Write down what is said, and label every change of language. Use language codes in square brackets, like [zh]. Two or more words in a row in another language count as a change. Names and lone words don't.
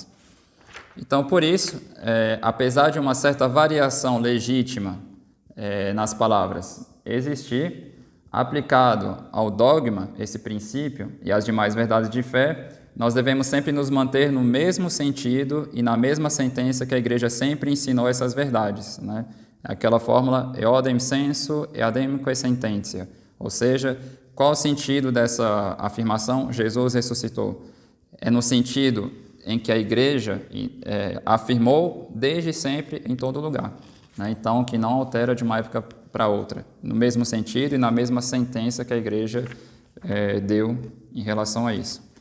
[pt] Então, por isso, apesar de uma certa variação legítima nas palavras existir, aplicado ao dogma, esse princípio, e às demais verdades de fé, nós devemos sempre nos manter no mesmo sentido e na mesma sentença que a Igreja sempre ensinou essas verdades, né? Aquela fórmula [la] eodem sensu eadem quae sententia, [pt] ou seja, qual o sentido dessa afirmação? Jesus ressuscitou. É no sentido em que a Igreja afirmou desde sempre em todo lugar, né? Então, que não altera de uma época para outra, no mesmo sentido e na mesma sentença que a Igreja deu em relação a isso.